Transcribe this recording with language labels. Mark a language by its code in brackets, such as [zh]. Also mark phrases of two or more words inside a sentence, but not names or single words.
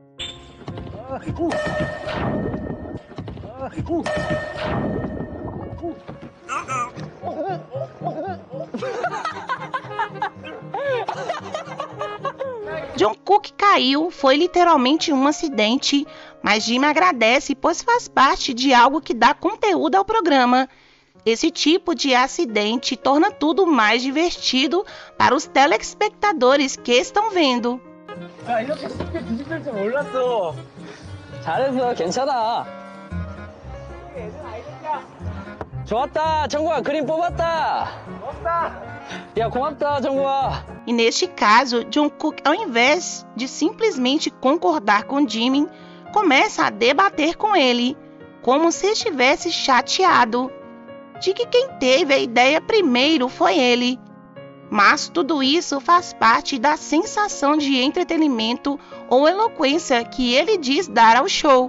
[pt] Jungkook caiu, foi literalmente um acidente, mas Jimin agradece pois faz parte de algo que dá conteúdo ao programa. Esse tipo de acidente torna tudo mais divertido para os telespectadores que estão vendo. [ko] 야 이렇게 쉽게 뒤집힐 줄 몰랐어. 잘했어 괜찮아. 좋았다 정구야 그림 뽑았다. 고맙다. 야 고맙다 정구야. [pt] E neste caso, Jungkook, ao invés de simplesmente concordar com Jimin, começa a debater com ele, como se estivesse chateado. de que quem teve a ideia primeiro foi ele. Mas tudo isso faz parte da sensação de entretenimento ou eloquência que ele diz dar ao show.